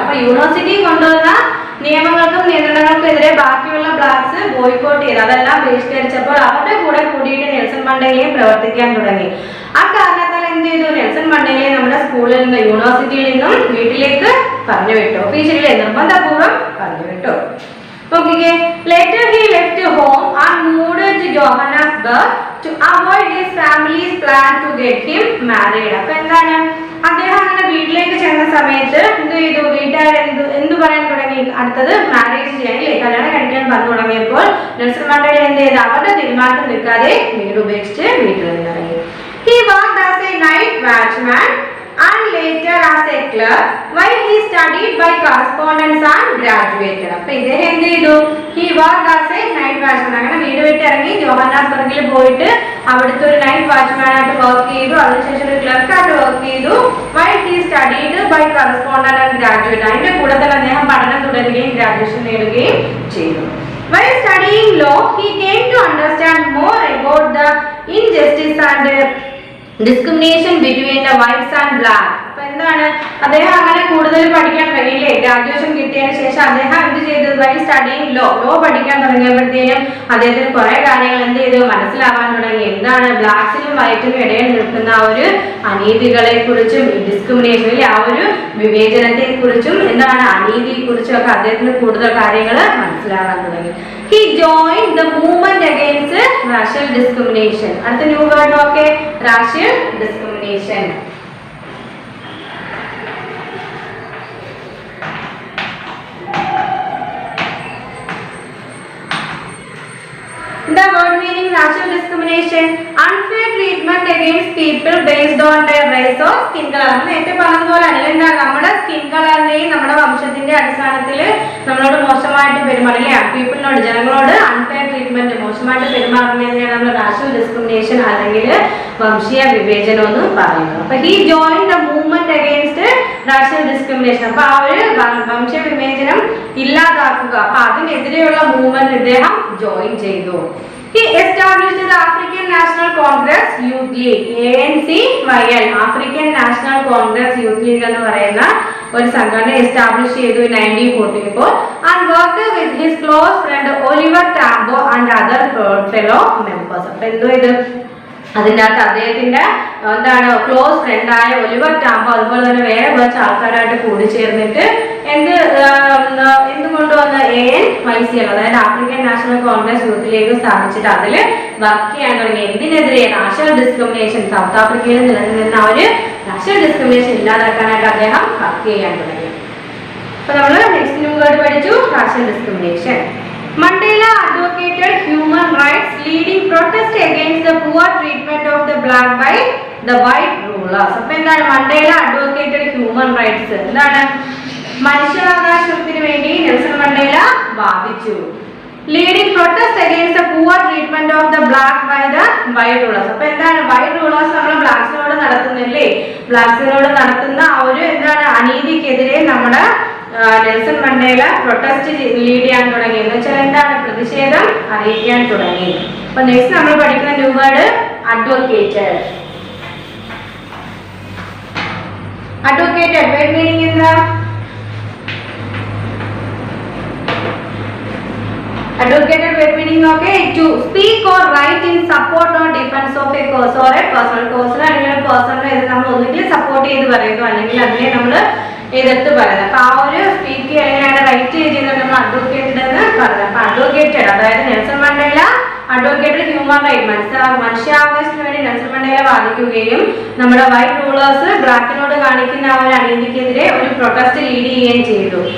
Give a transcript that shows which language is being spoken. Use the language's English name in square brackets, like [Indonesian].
[Malayalam] അപ്പൊ യൂണിവേഴ്സിറ്റി കൊണ്ടുവന്ന നിയമങ്ങൾക്കും നിയന്ത്രണങ്ങൾക്കും എതിരെ ബാക്കിയുള്ള ബ്ലാക്സ് ബോയ്കോട്ട് ചെയ്ത് അതെല്ലാം ബഹിഷ്കരിച്ചപ്പോൾ അവരുടെ കൂടെ കൂടിയിട്ട് നെൽസൺ മണ്ടേലയും പ്രവർത്തിക്കാൻ തുടങ്ങി. ആ കാരണത്താൽ എന്ത് ചെയ്തു, നെൽസൺ മണ്ടേലയെ നമ്മുടെ സ്കൂളിൽ നിന്ന്, യൂണിവേഴ്സിറ്റിയിൽ നിന്നും വീട്ടിലേക്ക് പറഞ്ഞു വിട്ടു, ഒഫീഷ്യലി നിർബന്ധപൂർവ്വം പറഞ്ഞു വിട്ടു. [English] Okay, later he left home and moved to Johannesburg to avoid his family's plan to get him married. [Malayalam] അപ്പൊ എന്താണ്, അദ്ദേഹം അങ്ങനെ വീട്ടിലേക്ക് ചെന്ന സമയത്ത് എന്ത് ചെയ്തു, വീട്ടുകാർ എന്ത് പറയാൻ തുടങ്ങി, അടുത്തത് മാരേജ് ചെയ്യാൻ അല്ലേ, കല്യാണം കഴിക്കാൻ പറഞ്ഞു തുടങ്ങിയപ്പോൾ നെൽസൺ മണ്ടേല എന്ത് ചെയ്ത് അവരുടെ തീരുമാനത്തിൽ നിൽക്കാതെ വീട് ഉപേക്ഷിച്ച് വീട്ടിൽ നിന്നിറങ്ങി. [English] He worked as a night watchman and later as a clerk while he studied by correspondence and graduated. [Malayalam] അപ്പോൾ ഇദ്ദേഹം എന്ത് ചെയ്തു, [English] he worked as a night watchman, [Malayalam] അങ്ങനെ വീട് വിട്ട് ഇറങ്ങി ജോഹന്നാസ്ബർഗിൽ പോയിട്ട് അവിടുത്തെ ഒരു നൈറ്റ് വാച്ച്മാൻ ആയിട്ട് വർക്ക് ചെയ്തു, അതിനുശേഷം ഒരു ക്ലർക്കായിട്ട് വർക്ക് ചെയ്തു. [English] while he studied by correspondence and graduated, [Malayalam] അതിന്റെ കൂടെ തന്നെ അദ്ദേഹം പഠനം തുടരുകയും ഗ്രാജുവേഷൻ നേടുകയും ചെയ്തു. [English] while studying law he came to understand more about the injustice and discrimination between the whites and blacks. [Malayalam] അപ്പൊ എന്താണ്, അദ്ദേഹം അങ്ങനെ കൂടുതൽ പഠിക്കാൻ തുടങ്ങിയില്ലേ, ഗ്രാജുവേഷൻ കിട്ടിയതിന് ശേഷം അദ്ദേഹം എന്ത് ചെയ്തു, [English] while studying [Malayalam] ലോ പഠിക്കാൻ തുടങ്ങിയപ്പോഴത്തേനും അദ്ദേഹത്തിന് കുറെ കാര്യങ്ങൾ എന്ത് ചെയ്തു മനസ്സിലാവാൻ തുടങ്ങി. എന്താണ് ബ്ലാക്സിനും വൈറ്റിനും ഇടയിൽ നിൽക്കുന്ന ആ ഒരു അനീതികളെ കുറിച്ചും ഡിസ്ക്രിമിനേഷനിൽ ആ ഒരു വിവേചനത്തെ കുറിച്ചും എന്താണ് അനീതിയെ കുറിച്ചും ഒക്കെ അദ്ദേഹത്തിന് കൂടുതൽ കാര്യങ്ങൾ മനസ്സിലാവാൻ തുടങ്ങി. [English] He joined the movement against racial discrimination. [Malayalam] അടുത്ത ന്യൂ വേർഡ് നോക്കെ, racial discrimination. [English] The word meaning racial discrimination, unfair treatment against people based on their race or skin color. [Malayalam] നേരത്തെ പറഞ്ഞതുപോലെ എന്താണ്, നമ്മുടെ സ്കിൻ കളറിനെയും നമ്മുടെ വംശത്തിന്റെ അടിസ്ഥാനത്തിൽ നമ്മളോട് മോശമായിട്ട് പെരുമാറില്ലേ, പീപ്പിളിനോട്, ജനങ്ങളോട് അൺഫെയർ ട്രീറ്റ്മെന്റ്, മോശമായിട്ട് പെരുമാറുന്നതിനെയാണ് നമ്മൾ റാഷ്യൽ ഡിസ്ക്രിമിനേഷൻ അല്ലെങ്കിൽ വംശീയ വിവേചനം എന്ന് പറയുന്നത്. അപ്പൊ [English] he joined the movement against racial discrimination. [Malayalam] അപ്പൊ ആ ഒരു വംശീയ വിവേചനം ഇല്ലാതാക്കുക, അപ്പൊ അതിനെതിരെയുള്ള മൂവ്മെന്റ് ഇദ്ദേഹം ജോയിൻ ചെയ്തു. [English] He established the African National Congress Youth League, ANCYL, African National Congress Youth League [Malayalam] എന്ന് പറയുന്ന ഒരു സംഘടന എസ്റ്റാബ്ലിഷ് ചെയ്തു [English] 1944 and worked with his close friend Oliver Tambo and other fellow members. [Malayalam] അപ്പോൾ എന്തോ ഇത് അതിൻ്റെ അകത്ത് അദ്ദേഹത്തിന്റെ എന്താണ് ക്ലോസ് ഫ്രണ്ടായ ഒലിവർ ടാംബോ അതുപോലെ തന്നെ വേറെ കുറച്ച് ആൾക്കാരായിട്ട് കൂടിച്ചേർന്നിട്ട് എന്ത് കൊണ്ടുവന്ന ANYCL അതായത് African national Congress youth league സ്ഥാപിച്ചിട്ട് അതിൽ വർക്ക് ചെയ്യാൻ തുടങ്ങി. എന്തിനെതിരെ? റാഷ്യൽ ഡിസ്ക്രിമിനേഷൻ. സൗത്ത് ആഫ്രിക്കയിൽ നിലനിന്ന ഒരു റാഷ്യൽ ഡിസ്ക്രിമിനേഷൻ ഇല്ലാതാക്കാനായിട്ട് അദ്ദേഹം വർക്ക് ചെയ്യാൻ തുടങ്ങി. അപ്പൊ നമ്മൾ നെക്സ്റ്റ് വേർഡ് പഠിച്ചു, റാഷ്യൽ discrimination. [English] Mandela advocated human rights, leading protest against the poor treatment of the black by the white rulers. [Malayalam] അപ്പോൾ എന്താണ് മണ്ടേല അഡ്വക്കേറ്റഡ് ഹ്യൂമൻ റൈറ്റ്സ്? എന്താണ്? മനുഷ്യാവകാശത്തിന് വേണ്ടി നെൽസൺ മണ്ടേല വാദിച്ചു. [English] Leading protest against the poor treatment of the black by the white rulers. [Malayalam] അപ്പൊ എന്താണ് white rulers നമ്മൾ ബ്ലാക്സിനോട് നടത്തുന്നില്ലേ? ബ്ലാക്സിനോട് നടത്തുന്ന ആ ഒരു എന്താണ് അനീതിക്കെതിരെ നമ്മുടെ നെൽസൺ മണ്ടേല പ്രൊട്ടസ്റ്റ് ലീഡ് ചെയ്യാൻ തുടങ്ങി. എന്ന് വെച്ചാൽ എന്താണ്? പ്രതിഷേധം അറിയിക്കാൻ തുടങ്ങി. അപ്പൊ നെക്സ്റ്റ് നമ്മൾ പഠിക്കുന്ന new word advocated. Advocated word meaning എന്താ? [English] Advocated word meaning okay, to speak or write in support or defense of a cause or a personal cause. [Malayalam] അല്ലെങ്കിൽ ഒരു പേഴ്സണൽ ഇത് നമ്മൾ ഒന്നുകിൽ സപ്പോർട്ട് ചെയ്ത് പറയുന്നു അല്ലെങ്കിൽ അതിനെ നമ്മൾ എതിർത്ത് പറയുന്നത്. അപ്പൊ ആ ഒരു സ്പീക്ക് അല്ലെങ്കിൽ റൈറ്റ് ചെയ്യുന്നത് നമ്മൾ അഡ്വക്കേറ്റഡ് എന്ന് പറയുന്നത്. അപ്പൊ അഡ്വക്കേറ്റഡ് അതായത് Nelson Mandela advocated human right മനുഷ്യാവകാശത്തിന് വേണ്ടി നെൽസൺ മണ്ടേല വാദിക്കുകയും നമ്മുടെ വൈറ്റ് റൂളേഴ്സ് ബ്ലാക്കിനോട് കാണിക്കുന്ന ആ ഒരു അനീതിക്കെതിരെ ഒരു പ്രൊട്ടസ്റ്റ് ലീഡ് ചെയ്യുകയും ചെയ്തു.